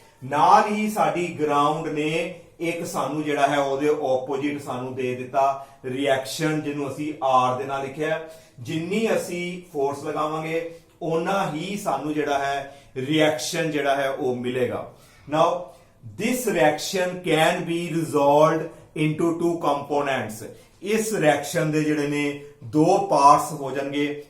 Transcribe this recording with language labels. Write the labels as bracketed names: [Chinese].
[Punjabi] ਨਾਲ ਹੀ ਸਾਡੀ ਗਰਾਊਂਡ ਨੇ ਇੱਕ ਸਾਨੂੰ ਜਿਹੜਾ ਹੈ ਉਹਦੇ ਆਪੋਜੀਟ ਸਾਨੂੰ ਦੇ ਦਿੱਤਾ ਰਿਐਕਸ਼ਨ, ਜਿਹਨੂੰ ਅਸੀਂ R ਦੇ ਨਾਲ ਲਿਖਿਆ। ਜਿੰਨੀ ਅਸੀਂ ਫੋਰਸ ਲਗਾਵਾਂਗੇ ਓਨਾ ਹੀ ਸਾਨੂੰ ਜਿਹੜਾ ਹੈ ਰਿਐਕਸ਼ਨ ਜਿਹੜਾ ਹੈ ਉਹ ਮਿਲੇਗਾ। [English] Now this reaction can be resolved into two components। [Punjabi] ਇਸ ਰਿਐਕਸ਼ਨ ਦੇ ਜਿਹੜੇ ਨੇ ਦੋ ਪਾਰਟਸ ਹੋ ਜਾਣਗੇ।